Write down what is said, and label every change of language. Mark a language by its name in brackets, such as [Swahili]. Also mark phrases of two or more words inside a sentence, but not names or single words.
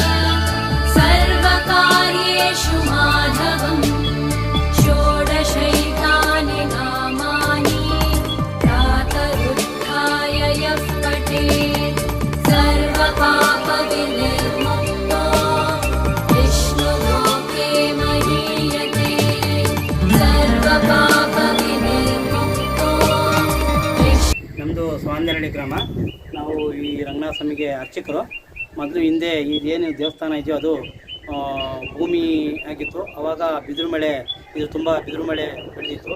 [Sanskrit] सर्वकार्येषु माधवम् षोडशैतानि नामानि प्रातरुत्थाय यः पठेत् सर्वपापविनिर्मुक्तो विष्णुलोके महीयते [Kannada] ನಮ್ಮದು ಸ್ವಾಂದರಳ್ಳಿ ಗ್ರಾಮ. ನಾವು ಈ ರಂಗನಾಥ ಸ್ವಾಮಿಗೆ ಅರ್ಚಕರು. ಮೊದಲು ಹಿಂದೆ ಇದೇನು ದೇವಸ್ಥಾನ ಇದೆಯೋ ಅದು ಭೂಮಿ ಆಗಿತ್ತು. ಆವಾಗ ಬಿದಿರು ಮಳೆ, ಇದು ತುಂಬ ಬಿದಿರು ಮಳೆ ಬೆಳೆದಿತ್ತು.